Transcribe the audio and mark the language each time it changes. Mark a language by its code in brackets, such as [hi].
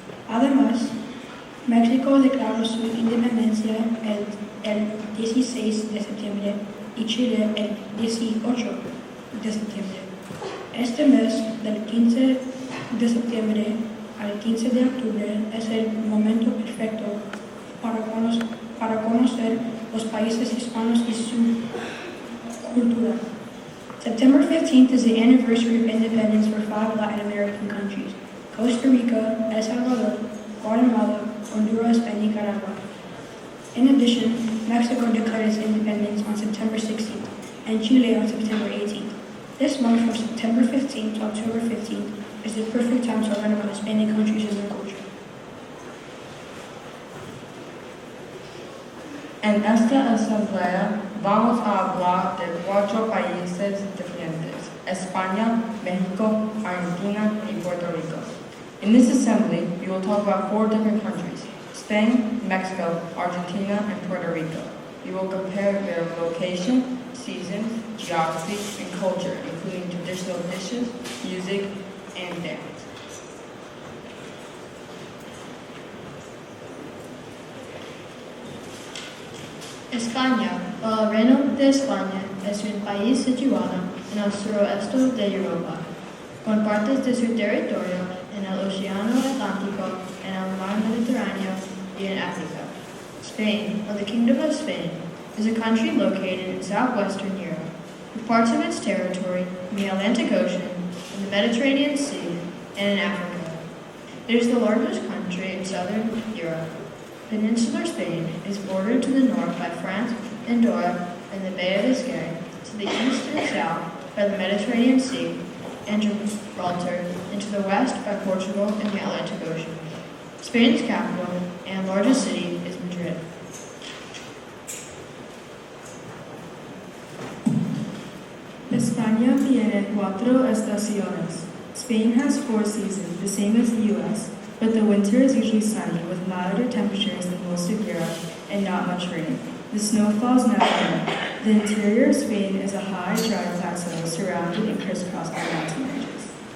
[es] Además, México declaró su independencia el 16 de septiembre y Chile el 18 de septiembre. Este mes, del 15 de septiembre al 15 de octubre, es el momento perfecto para conocer los países hispanos y su cultura. [en] September 15th is the anniversary of independence for 5 Latin American countries: Costa Rica, El Salvador, Guatemala, Honduras, and Nicaragua. In addition, Mexico declared its independence on September 16th, and Chile on September 18th. This month from September 15th to October 15th is the perfect time to learn about Hispanic countries and their culture. [es] En esta asamblea vamos a hablar de 4 países diferentes: España, Mexico, Argentina, y Puerto Rico. [en] In this assembly, we will talk about 4 different countries: Spain, Mexico, Argentina, and Puerto Rico. We will compare their location, seasons, geography, and culture, including traditional dishes, music, and dance. [es] España, o el Reino de España, es un país situado en el suroeste de Europa, con partes de su territorio en el Océano Atlántico, en el Mar Mediterráneo, y en África. [en] Spain, or the Kingdom of Spain, is a country located in southwestern Europe, with parts of its territory in the Atlantic Ocean, in the Mediterranean Sea, and in Africa. It is the largest country in southern Europe. Peninsular Spain is bordered to the north by France, Andorra, and the Bay of Biscay, to the east and south by the Mediterranean Sea, and Gibraltar, and to the west by Portugal and the Atlantic Ocean. Spain's capital and largest city is Madrid. [es] España tiene 4 estaciones. [en] Spain has 4 seasons, the same as the U.S., but the winter is usually sunny with milder temperatures than most of Europe and not much rain. The snow falls naturally. The interior of Spain is a high, dry plateau surrounded and crisscrossed by mountain ranges.